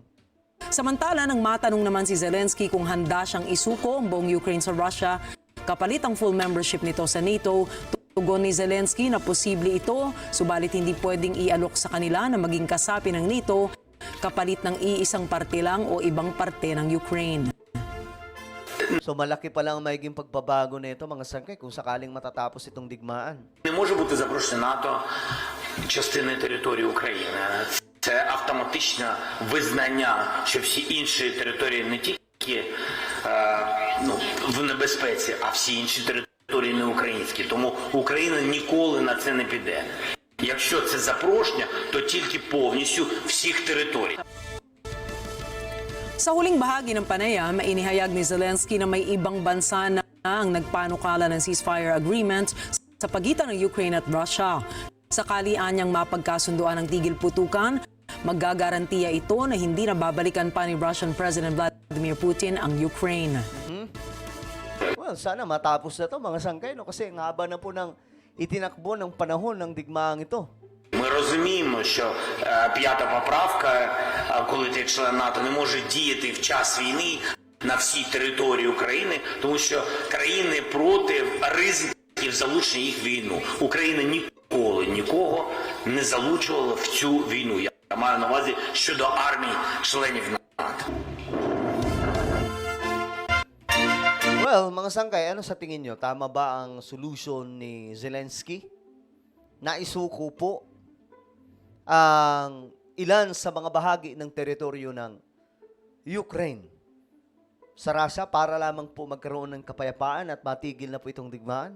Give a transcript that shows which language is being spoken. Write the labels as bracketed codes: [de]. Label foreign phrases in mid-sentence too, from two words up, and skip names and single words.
[tl] Samantala, nang matanong naman si Zelensky kung handa siyang isuko ang buong Ukraine sa Russia, kapalit ang [en] full membership [tl] nito sa NATO, tugon ni Zelensky na posible ito, subalit hindi pwedeng ialok sa kanila na maging kasapi ng NATO kapalit ng iisang parte lang o ibang parte ng Ukraine. So malaki pa lang ang magiging pagbabago na ito, mga sangkay, kung sakaling matatapos itong digmaan. [uk] Не може бути запрошення НАТО частиною території України. Це автоматичне визнання, що всі інші території не тільки в небезпеці, а всі інші території не українські. Тому Україна ніколи на це не піде. Якщо це запрошення, то тільки повністю всіх територій. [tl] Sa huling bahagi ng panayam, inihayag ni Zelensky na may ibang bansa na ang nagpanukala ng [en] ceasefire agreement [tl] sa pagitan ng Ukraine at Russia. Sakali anyang mapagkasunduan ng tigil putukan, maggagarantiya ito na hindi na babalikan pa ni [en] Russian President [tl] Vladimir Putin ang Ukraine. Well, sana matapos na ito, mga sangkay, no? Kasi ang haba na po ng itinakbo ng panahon ng digmaang ito. [uk] Ми розуміємо, що п'ята поправка, коли ти член НАТО, не може діяти в час війни на всій території України, тому що країни проти ризиків залучення їх в війну. Україна ніколи нікого не залучувала в цю війну. Я маю на увазі щодо армій членів НАТО. [tl] Well, mga sangkay, ano sa tingin nyo? Tama ba ang solution ni Zelensky? Naisuko po ang ilan sa mga bahagi ng teritoryo ng Ukraine sa Russia para lamang po magkaroon ng kapayapaan at matigil na po itong digmaan?